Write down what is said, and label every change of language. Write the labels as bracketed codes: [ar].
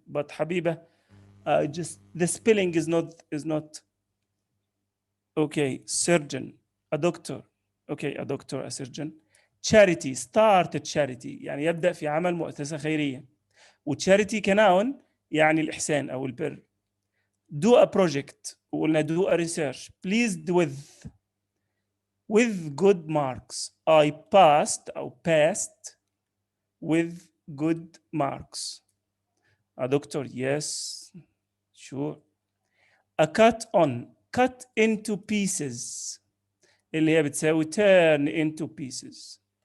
[en] But حبيبة, just the spelling is not okay. Surgeon, a doctor. Okay, a doctor, a surgeon. [ar] Charity, [en] start a charity [ar] يعني يبدأ في عمل مؤسسة خيرية. وcharity كناون يعني الإحسان أو البر. [en] Do a project وقلنا do a research. Pleased with good marks. I passed أو passed with good marks. A doctor, yes, sure. A cut on, cut into pieces [ar] اللي هي بتساوي [en] turn into pieces.